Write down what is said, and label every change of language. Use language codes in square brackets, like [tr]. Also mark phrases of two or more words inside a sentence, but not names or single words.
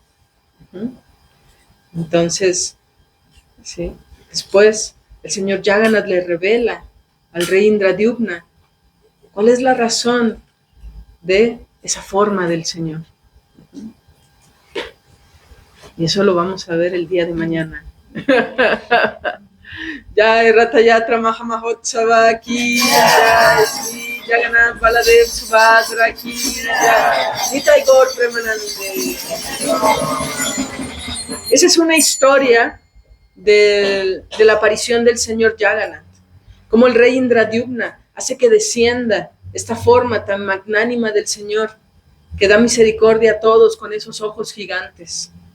[es] Entonces, ¿sí? Después el señor Jagannath le revela al rey Indradyumna cuál es la razón de esa forma del Señor. Y eso lo vamos a ver el día de mañana. [sa] जय रथ यात्रा महामहोत्सव की जय, श्री जगन्नाथ बलदेव सुभद्रा की जय, निताइ गौर प्रेमानन्दे. [es] Esa es una historia de la aparición del señor Jagannath, como el rey Indradyumna hace que descienda esta forma tan magnánima del Señor, que da misericordia a todos con esos ojos gigantes.